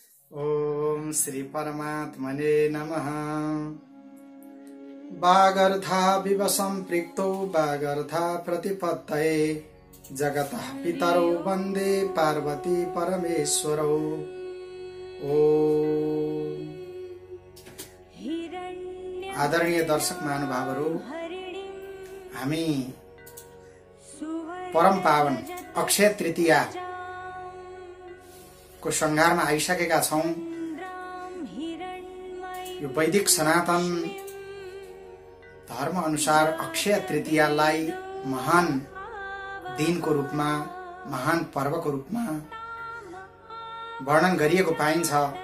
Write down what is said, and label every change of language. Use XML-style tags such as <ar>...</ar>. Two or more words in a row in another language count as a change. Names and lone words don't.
<sa>ओम श्री परमात्मने नमः। वागर्धा विव सम्पृक्तौ वागर्धा प्रतिपत्तये जगतः पितरौ वन्दे पार्वती परमेश्वरौ। ओम।</sa> <ne>आदरणीय दर्शक महानुभावहरू, हामी परम पावन अक्षय तृतीया को श्रृंगारमा आइसकेका छौं। यो वैदिक सनातन धर्म अनुसार अक्षय तृतीयालाई महान दिनको रूपमा, महान पर्वको रूपमा वर्णन गरिएको पाइन्छ।</ne>